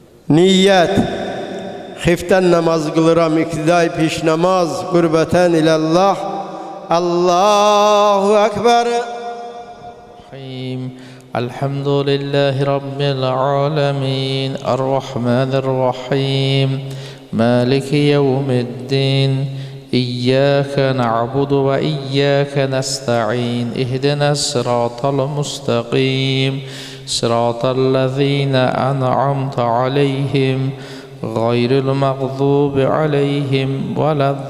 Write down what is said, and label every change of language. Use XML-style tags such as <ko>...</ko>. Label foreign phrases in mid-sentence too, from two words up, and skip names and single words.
<az>Niyyət. Xiftən namaz qılıram, iqtidai piş namaz,</az> <ar>قربةً إلى الله. الله أكبر. الحمد لله رب العالمين الرحمن الرحيم مالك يوم الدين إياك نعبد وإياك نستعين اهدنا الصراط المستقيم صراط الذين أنعمت عليهم غير المغضوب عليهم ولا</ar>